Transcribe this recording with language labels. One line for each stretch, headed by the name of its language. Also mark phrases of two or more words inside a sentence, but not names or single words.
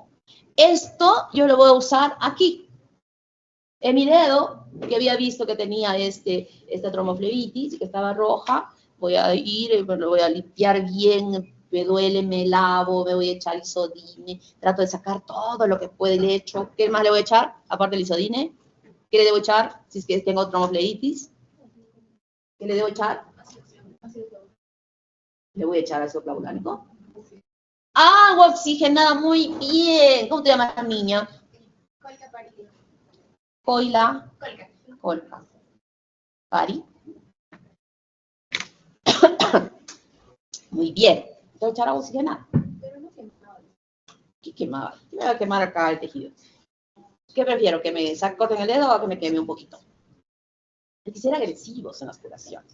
Spanish: Esto yo lo voy a usar aquí. En mi dedo, que había visto que tenía esta tromoflebitis, que estaba roja, voy a ir, lo voy a limpiar bien, me duele, me lavo, me voy a echar isodine, trato de sacar todo lo que puede, le echo. ¿Qué más le voy a echar? Aparte del isodine. ¿Qué le debo echar si es que tengo tromoflebitis? ¿Qué le debo echar? Le voy a echar ácido clavulánico. Agua oxigenada, muy bien. ¿Cómo te llamas, niña? Colca Pari. Coila. Colca. Pari. Muy bien. Voy a echar agua oxigenada. Pero no quemaba. ¿Qué quemaba? ¿Qué me va a quemar acá el tejido? ¿Qué prefiero? ¿Que me corten el dedo o que me queme un poquito? Hay que ser agresivos en las curaciones.